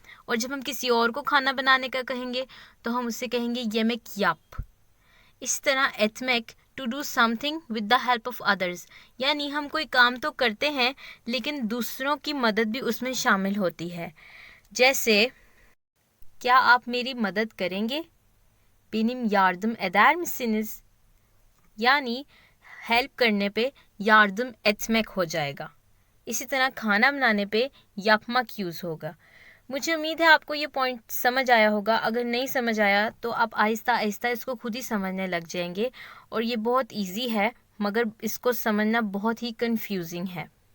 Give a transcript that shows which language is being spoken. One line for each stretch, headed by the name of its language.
Hindi: और जब हम किसी और को खाना बनाने का कहेंगे तो हम उससे कहेंगे
Turkish: येमेक याप।
Hindi: इस तरह एतमेक
English: to do something with the help of others,
Hindi: यानी हम कोई काम तो करते हैं लेकिन दूसरों की मदद भी उसमें शामिल होती है। जैसे क्या आप मेरी मदद करेंगे?
Turkish: Benim yardım eder misiniz?
Hindi: यानी हेल्प करने पे yardım etmek हो जाएगा। इसी तरह खाना बनाने पे yapmak यूज़ होगा। मुझे उम्मीद है आपको ये पॉइंट समझ आया होगा। अगर नहीं समझ आया तो आप आहिस्ता आहिस्ता इसको खुद ही समझने लग जाएंगे और ये बहुत इजी है मगर इसको समझना बहुत ही कंफ्यूजिंग है।